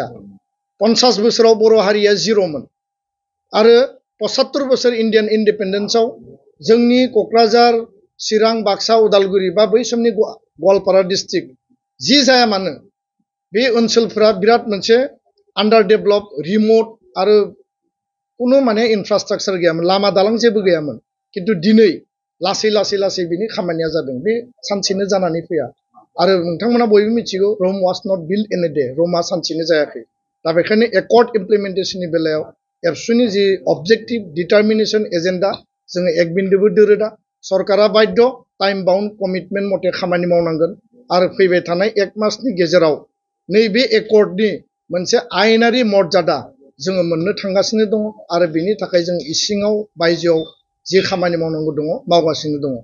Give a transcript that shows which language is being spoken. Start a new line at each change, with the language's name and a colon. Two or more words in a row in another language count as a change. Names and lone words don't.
Bodo: 50 बोसोराव बर' हारिया जिर'मोन आरो 75 बोसोर इन्डियान इन्डिपेन्डेन्सआव जोंनि क'क्राझार, चिरां, बाक्सा, उदालगुरि बा बै समनि गवालपारा डिस्ट्रिक्ट जि जाया मानो बे ओनसोलफोरा बिराद मोनसे
English: under develop,
Bodo: रिमट आरो कुनु इनफ्रास्ट्राक्चार गैयामोन, लामा दालां जेबो गैयामोन। किन्तु दिनै लासै लासै लासै बिनि खामानिया जादों, बे सानसेनो जानानै फैया। आरो नोंथांमोना बयबो मिथिगौ,
English: Rome was not built in a day,
Bodo: रमआ सानसेनो जायाखै। दा बेखायनो एकर्ड इमप्लिमेन्टेशननि बेलायाव एबसुनि जि
English: objective determination agenda,
Bodo: जोङो एक बिन्दोबो दोरोदा। सरकारा बाध्य
English: time bound commitment
Bodo: मथे खामानि मावनांगोन आरो फैबाय थानाय 1 मासनि गेजेराव नैबे एकर्डनि मोनसे आयेनारि मर्यादा जोङो मोननो थांगासिनो दङ आरो बेनि थाखाय जों इसिङाव बायजोआव जि खामानि मावनांगौ दङ मावगासिनो दङ।